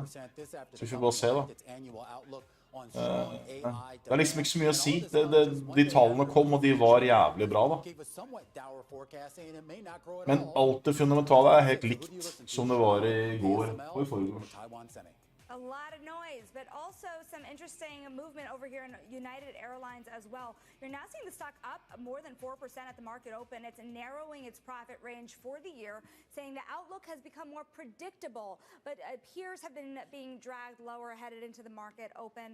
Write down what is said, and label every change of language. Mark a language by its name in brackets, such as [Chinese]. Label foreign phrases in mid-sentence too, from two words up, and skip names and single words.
[Norwegian] Så vi får bare se da. Det liksom ikke så mye å si. De tallene kom, og de var jævlig bra da. Men alt det fundamentale helt likt som det var i går og i forrige. [English] A lot of noise, but also some interesting movement over here in United Airlines as well. You're now seeing the stock up more than 4% at the market open. It's narrowing its profit range for the year, saying the outlook has become more predictable, but peers have been being dragged lower headed into the market open.